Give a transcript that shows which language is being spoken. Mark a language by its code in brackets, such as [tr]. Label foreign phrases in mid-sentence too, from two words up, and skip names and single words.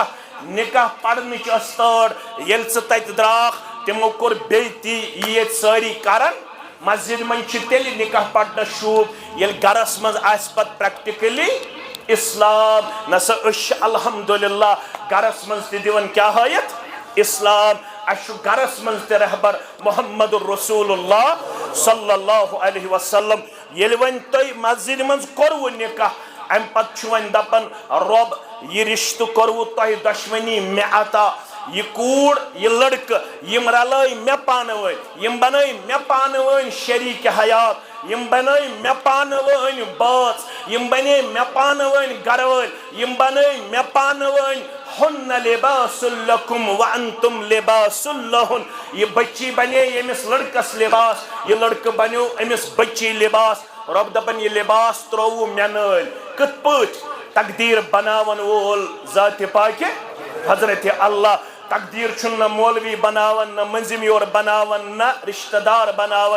[ks] نکاح پرنٕچ ٲس تٲر، ییٚلہِ ژٕ تتہِ درٛاکھ تِمو کوٚر بیٚیہِ تی یہِ ییٚتہِ سٲری کرن۔ مسجد منٛز چھِ تیٚلہِ نکاح پرنس شوٗب ییٚلہِ گرس منٛز آسہِ پتہٕ پریکٹِکلی اسلام۔ نسا أسۍ چھِ الحمدللہ گرس منٛز تہِ دِوان کیٛاہ ہٲیِتھ؟ اسلام۔ اَسہِ چھُ گرس منٛز تہِ رہبر [ar] محمد رسول اللہ صلی اللہ علیہ وسلم۔ [ks] ییٚلہِ وۄنۍ تۄہہِ مسجد منٛز کوٚروٕ نکاح، امہِ پتہٕ چھُ وۄنۍ دپان رۄب یہِ رشتہٕ کوٚروٕ تۄہہِ دۄشوٕنی مےٚ عطا، یہِ کوٗر یہِ لڑکہٕ یِم رلٲے مےٚ پانہٕ ؤنۍ، یِم بنٲے مےٚ پانہٕ ؤنۍ شریٖکہِ حیات، یِم بنٲے مےٚ پانہٕ ؤنۍ بٲژ، یِم بنے مےٚ پانہٕ ؤنۍ گرٕ وٲلۍ، یِم بنٲے مےٚ پانہٕ ؤنۍ۔ [ar] ہُنَّ لِباسٌ لَكُمْ وَأَنْتُمْ لِباسٌ لَهُنَّ، [ks] یہِ بچی بنے ییٚمِس لڑکس لباس، یہِ لڑکہٕ بنیو أمِس بچی لباس۔ رۄب دپان یہِ لباس ترووُ مےٚ نٲلۍ، کِتھ پٲٹھۍ؟ تقدیٖر بناون وول ذاتِ پاکہِ حضرتِ اللہ۔ تقدیٖر چھُنہٕ نہ مولوی بناون، نہ مٔنٛزِم یور بناون، نہ رشتہٕ دار بناون۔